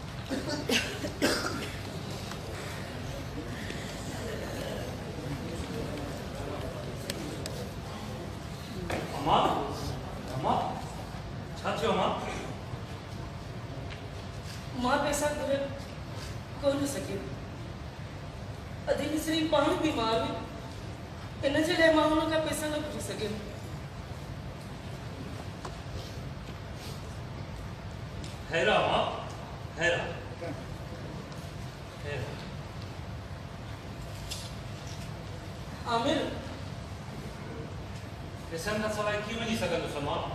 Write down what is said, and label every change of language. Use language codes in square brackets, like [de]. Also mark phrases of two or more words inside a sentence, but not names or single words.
[sd] अम्मा अम्मा छा थियो अम्मा मां पैसा घुरे कोन सके अधी मिसरी पाण बीमार हुई इन जे लाइ मां हुन खां पैसा न घुरे सघियमि। हैरा अम्मा हैरा हैरा आमिर पैसा न सवाइ थी वञी सघंदुसि अम्मा।